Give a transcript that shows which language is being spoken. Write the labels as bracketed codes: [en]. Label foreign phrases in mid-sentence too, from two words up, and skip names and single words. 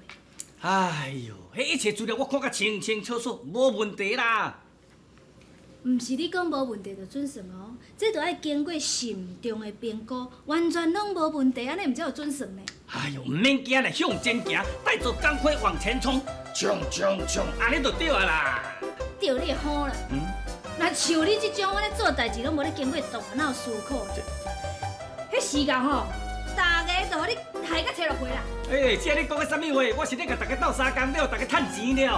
[nan] 哎呦，迄一切资料我看甲清清楚楚，无问题啦。毋是你讲无问题就准算哦，这都要经过慎重的评估，完全拢无问题，安尼毋才有准算呢。哎呦，毋免惊咧，向前行，带着钢盔往前冲，冲，安尼就对啊啦。对你好啦。若像你这种，我咧做代志拢无咧经过大脑思考，迄时间吼，大家都你害甲切落去啦。这你讲的啥物话？我是咧甲大家斗相共了，大家趁钱了。